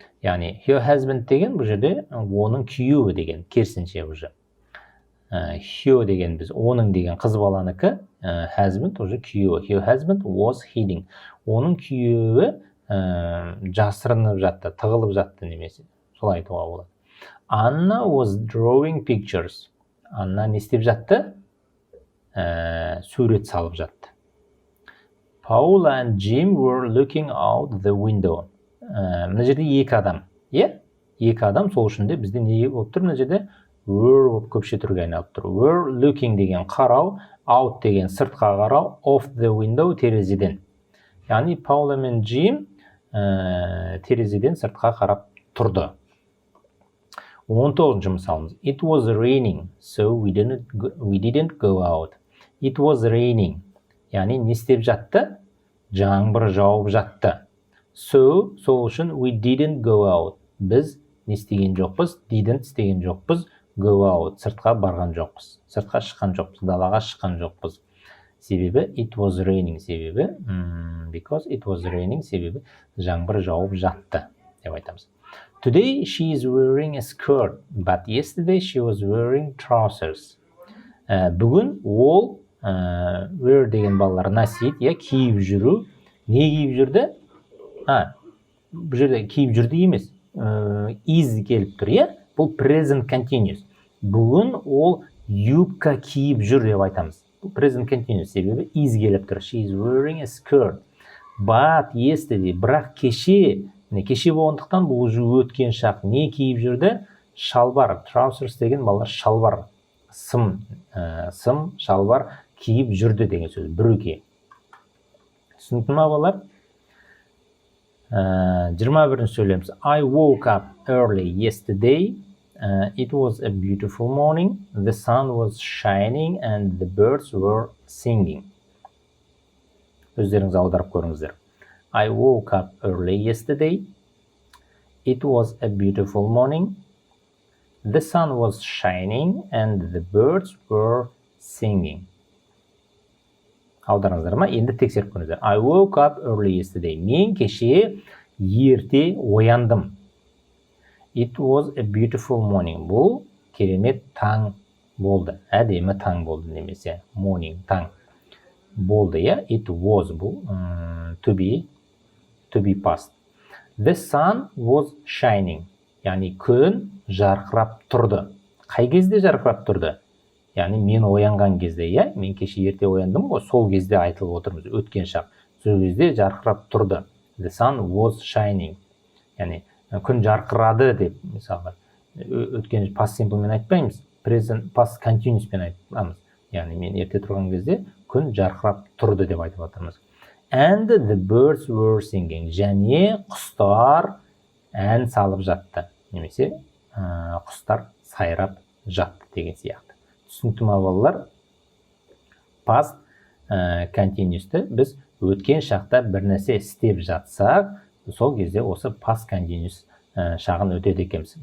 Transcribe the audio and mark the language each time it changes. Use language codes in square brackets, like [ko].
[kk] Яғни [en] her husband [kk] деген бұл жерде оның күйеуі деген, керісінше уже. Her деген біз оның деген қыз баланыкі, husband уже күйеуі. [en] Her husband was hiding. [kk] Оның күйеуі жасырынып жатты, тығылып жатты немесе. Солай айтуға болады. [en] Anna was drawing pictures. [kk] Анна не істеп жатты? Сурет салып жатты. [en] Paula and Jim were looking out the window. [kk] Мына жерде екі адам. Екі адам, сол үшін де бізде не болып тұр? Мына жерде were болып көпше түрге айналып тұр. [en] Were looking [kk] деген қарау, out деген сыртқа қарау, [en] of the window [kk] терезеден. Яғни Paula мен Jim терезеден сыртқа қарап тұрды. 19-ші мысалымыз. [en] It was raining, so we didn't go out. It was raining. [kk] Яғни не істеп жатты? Жаңбыр жауып жатты. [en] So, [kk] сол үшін [en] we didn't go out. [kk] Біз не істеген жоқпыз? Didn't істеген жоқпыз. [en] Go out. [kk] Сыртқа барған жоқпыз. Сыртқа шыққан жоқпыз. Далаға шыққан жоқпыз. Себебі [en] it was raining. Себебі because it was raining. [kk] Себебі жаңбыр жауып жатты деп айтамыз. [en] Today she is wearing a skirt, but yesterday she was wearing trousers. [kk] Бүгін ол wear деген балалар носить, киіп жүру. Не киіп жүрді? Бұл жерде киіп жүрді емес. Is келіп тұр, Бұл present continuous. Бүгін ол юбка киіп жүр деп айтамыз. Бұл present continuous себебі is келіп тұр. [en] She is wearing a skirt, but yesterday. [kk] Бірақ кеше болғандықтан бұл уже өткен шақ. Не киіп жүрді? Шалбар. Trousers деген балалар шалбар. Сым, шалбар киіп жүрді деген сөз. Брюки. Түсінікті ма балалар? 21-ші сөйлеміз. [en] I woke up early yesterday. It was a beautiful morning. The sun was shining and the birds were singing. [kk] Өздеріңіз аударып көріңіздер. [en] I woke up early yesterday. It was a beautiful morning. The sun was shining and the birds were singing. [kk] Аударыңыздар ма? Енді тексеріп көріңіздер. [en] I woke up early yesterday. [kk] Мен кеше ерте ояндым. [en] It was a beautiful morning. [kk] Бұл керемет таң болды. Әдемі таң болды немесе morning, таң болды, иә. [en] It was бұл to be past. The sun was shining. [kk] Яғни күн жарқырап тұрды. Қай кезде жарқырап тұрды? Яғни мен оянған кезде, иә, мен кеше ерте ояндым ғой, сол кезде айтылып отырмыз, өткен шақ. Сол кезде жарқырап тұрды. [en] The sun was shining. [kk] Яғни күн жарқырады деп, мысалы, өткен past simple мен айтпаймыз, present past continuous мен айтамыз. Яғни мен ерте тұрған кезде күн жарқырап тұрды деп айтып отырмыз. [en] And the birds were singing. [kk] Және құстар ән салып жатты. Немесе құстар сайрап жатты деген сияқты. Түсінікті ме балалар? Past continuous'ты біз өткен шақта бір нәрсе істеп жатсақ, сол кезде осы past continuous шағын өтеді екенбіз.